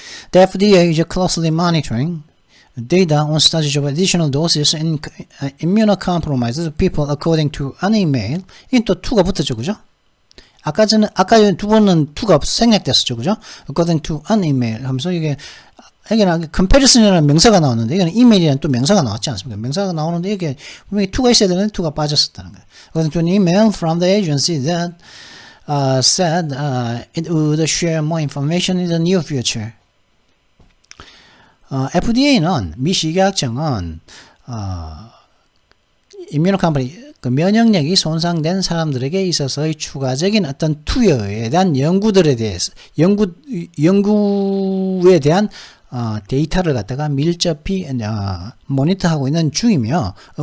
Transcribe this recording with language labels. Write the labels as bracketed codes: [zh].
[en] The FDA is closely monitoring data on studies of additional doses in immunocompromised people according to an email. [ko] 이게 또 2가 붙었죠, 그죠? 아까 두 번은 2가 생략됐었죠, 그죠? [en] According to an email [ko] 하면서 여기는 comparison이라는 명사가 나왔는데, 이거는 이메일이라는 또 명사가 나왔지 않습니까? 명사가 나오는데, 이게 분명히 2가 있어야 되는데 2가 빠졌었다는 거예요. [en] According to an email from the agency that said it would share more information in the near future. [ko] FDA는 미 식약청은 임뮤노컴퍼니 그 면역력이 손상된 사람들에게 있어서의 추가적인 어떤 투여에 대한 연구에 대한 데이터를 갖다가 밀접히 모니터하고 있는 중이며